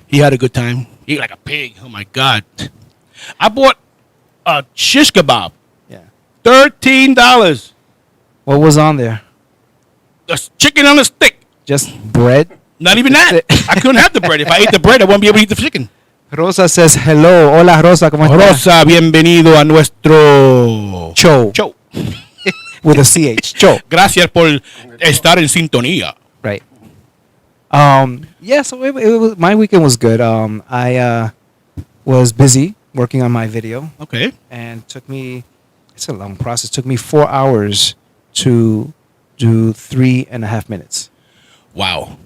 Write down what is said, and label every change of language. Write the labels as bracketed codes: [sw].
[en] He had a good time. He ate like a pig. Oh my god! I bought a shish kebab, Yeah. $13. What was on there? Chicken on a stick. Just bread. Not even that. I couldn't have the bread. If I ate the bread, I wouldn't be able to eat the chicken. Rosa says hello. [es] Hola, Rosa. ¿Cómo estás? Rosa, bienvenido a nuestro Cho. [en] show. With a CH. Cho. [es] Gracias por estar en sintonía. [en] Right. Yeah, so it was, my weekend was good. I was busy working on my video, Okay. and it's a long process. Took me 4 hours to do 3.5 minutes. Wow.